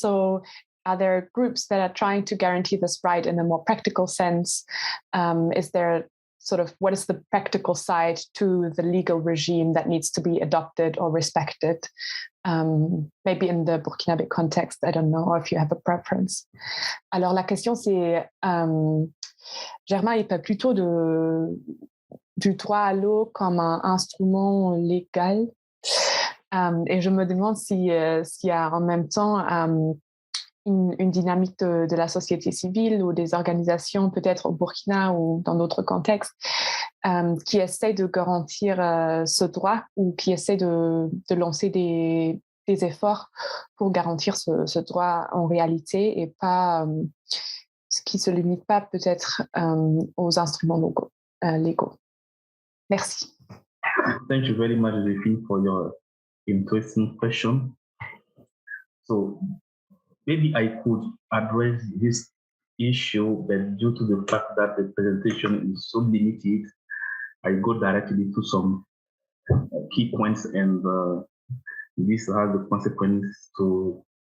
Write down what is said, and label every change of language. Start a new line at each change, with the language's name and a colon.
English: So are there groups that are trying to guarantee this right in a more practical sense? Is there sort of, what is the practical side to the legal regime that needs to be adopted or respected? Maybe in the Burkinabe context, I don't know, or if you have a preference.
French: Alors la question c'est, Germain, il parle plutôt du droit à l'eau comme un instrument légal. Et je me demande s'il y a en même temps une dynamique de la société civile ou des organisations, peut-être au Burkina ou dans d'autres contextes, qui essaient de garantir ce droit ou qui essaient de lancer des efforts pour garantir ce droit en réalité et pas, ce qui ne se limite pas peut-être aux instruments légaux. Merci.
English: Thank you very much, Josephine, for your interesting question. So maybe I could address this issue, but due to the fact that the presentation is so limited, I go directly to some key points, and this has the consequence to